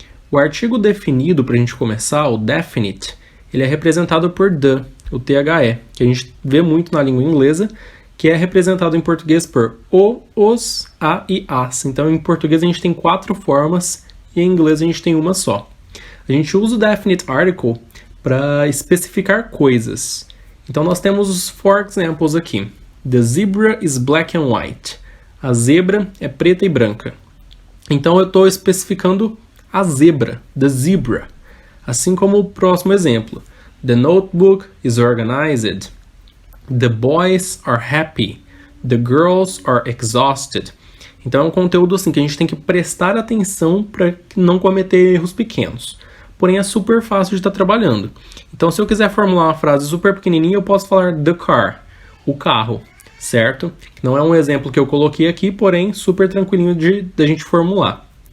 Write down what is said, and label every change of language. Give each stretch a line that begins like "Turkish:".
Portuguese: O artigo definido, para a gente começar, o definite, ele é representado por the, o THE, que a gente vê muito na língua inglesa, que é representado em português por o, os, a e as. Então, em português a gente tem 4 formas e em inglês a gente tem uma só. A gente usa o definite article para especificar coisas. Então, nós temos os
English: for examples
Portuguese: aqui.
English: The zebra is black and white.
Portuguese: A zebra é preta e branca. Então, eu estou especificando a zebra, the zebra. Assim como o próximo exemplo.
English: The notebook is organized. The boys are happy. The girls are exhausted.
Portuguese: Então é um conteúdo assim que a gente tem que prestar atenção para não cometer erros pequenos. Porém é super fácil de estar trabalhando. Então se eu quiser formular uma frase super pequenininha, eu posso falar the car, o carro, certo? Não é um exemplo que eu coloquei aqui, porém super tranquilinho da gente formular.